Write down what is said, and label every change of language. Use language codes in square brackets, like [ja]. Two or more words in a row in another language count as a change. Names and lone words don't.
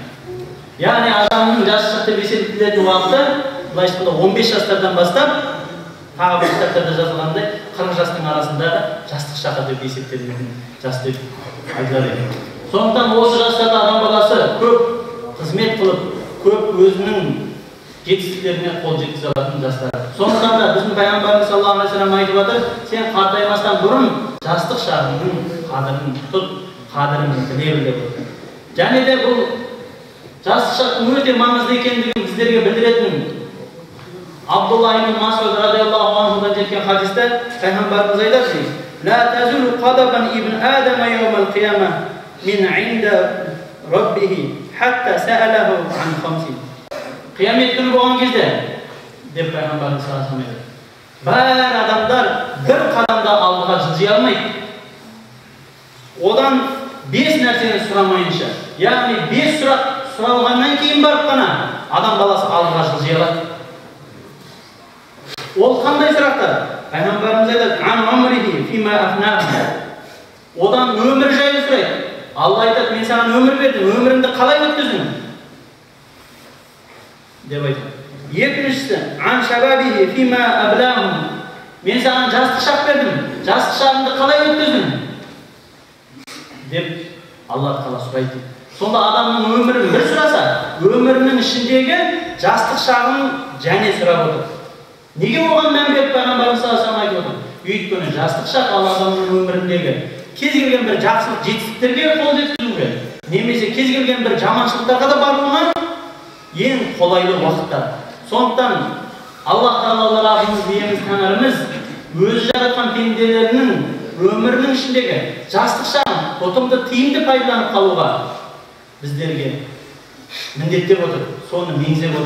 [kk] Яғни адамның жастық шақ деп есептелетін уақыты былайша айтқанда 15 жастардан бастап тағы бір кітаптарда жазылғандай 40 жастың арасындағы жастық шағы деп есептелетін жас деп айтылады екен. Сондықтан осы жастарда адам баласы көп қызмет қылып, көп өзінің жетістіктеріне қол жеткізе алатын жастар. Сондықтан да біздің Пайғамбарымыз [ar] صلى الله عليه وسلم [kk] айтып жатыр, сен қартаймастан бұрын жастық шағыңның қадірін тұт, қадірін біле біл деп отыр. Және де бұл жастық шақтың өте маңызды екендігін біздерге білдіретін Абдулла ибн Мас'уд [ar] رضي الله عنه [kk] жеткен хадисте Пайғамбарымыз айтады: [ar] "لا تزول قدما ابن آدم يوم القيامة من عند ربه حتى يسأله عن خمس." [kk] Қиямет күні болған кезде, деп Пайғамбарымыз [ar] صلى الله عليه وسلم, [kk] бар адамдар бір қадамда алдыға жылжи алмайды. Одан 5 нәрсені сұрамайынша, яғни 5 сұрақ сұралғаннан кейін барып қана адам баласы алдыға жылжи алады. Ол қандай сұрақтар? Пайғамбарымыз айтады: [ar] "عن عمره فيما أفناه." [kk] Одан өмір жайлы сұрайды. Алла айтады: "Мен саған өмір бердім, өміріңді қалай өткіздің?" деп айтады. Екіншісі: [ar] "عن شبابه فيما أبلاه." [kk] Мен саған жастық шақ бердім, жастық шағыңды қалай өткіздің? деп Алла Тағала сұрайды. Сонда адамның өмірін бір сұраса, өмірінің ішіндегі жастық шағын және сұрап отыр. Неге оған мән беріп Пайғамбарымыз [ar] صلى الله عليه وسلم [kk] айтып отыр? Өйткені жастық шақ адамның өміріндегі кез келген бір жақсылық жетістіктерге қол жеткізуге, немесе кез келген бір жаманшылықтарға да баруына ең қолайлы уақыттар. Сондықтан Аллах Тағала Раббымыз биеміз Тәңіріміз өзі жаратқан пенделерінің өмірінің ішіндегі жастық шағын ұтымды тиімді пайдаланып қалуға біздерге міндеттеп отыр, соны меңзеп отыр.